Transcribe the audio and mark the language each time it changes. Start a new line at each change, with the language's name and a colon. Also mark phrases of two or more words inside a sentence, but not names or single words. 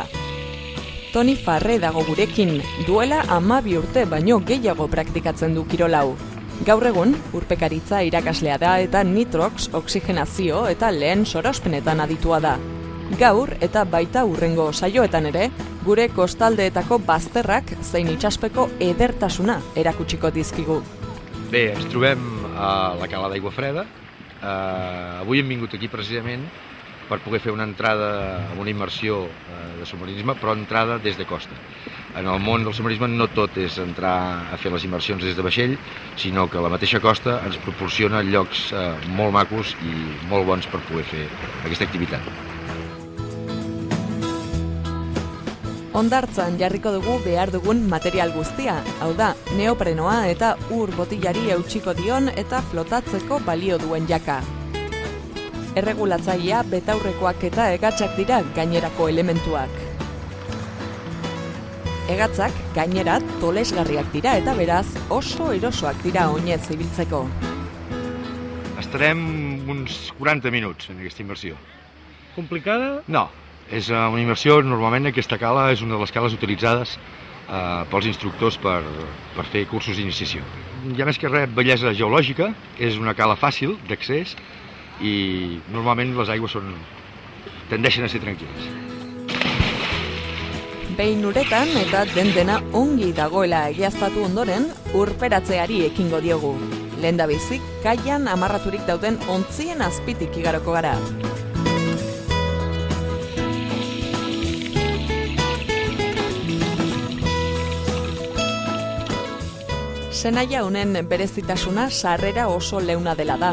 Basque: Toni Farre dago gurekin, duela 12 urte baino gehiago praktikatzen du kirolau. Gaur egun, urpekaritza irakaslea da eta nitrox, oxigenazio eta lehen sorospenetan aditua da. Gaur eta baita hurrengo saioetan ere, gure kostaldeetako bazterrak zein itsaspeko edertasuna erakutsiko dizkigu.
Catalan: Bé, ens trobem a la cala d'Aigua Freda. Avui hem vingut aquí precisament per poder fer una entrada amb una immersió de submarinisme, però entrada des de costa. En el món del submarinisme no tot és entrar a fer les immersions des de vaixell, sinó que la mateixa costa ens proporciona llocs molt macos i molt bons per poder fer aquesta activitat.
Basque: Hondartzan jarriko dugu behar dugun material guztia, hau da, neoprenoa eta ur botillari eutxiko dion eta flotatzeko balio duen jaka. Erregulatzailea, betaurrekoak eta hegatzak dira gainerako elementuak. Hegatzak gainera tolesgarriak dira eta beraz oso erosoak dira oinez ibiltzeko.
Catalan: Estarem uns 40 minuts en aquesta immersió. Complicada? No, és una immersió, normalment aquesta cala és una de les cales utilitzades pels instructors per fer cursos d'iniciació. Hi ha més que res bellesa geològica, és una cala fàcil d'accés i normalment les aigües tendeixen a ser tranquil·les.
Basque: Behin uretan eta dena ongi dagoela egiaztatu ondoren, urperatzeari ekingo diogu. Lehendabizi, kaian amarraturik dauden ontzien azpitik igaroko gara. Senaia honen berezitasuna sarrera oso leuna dela da.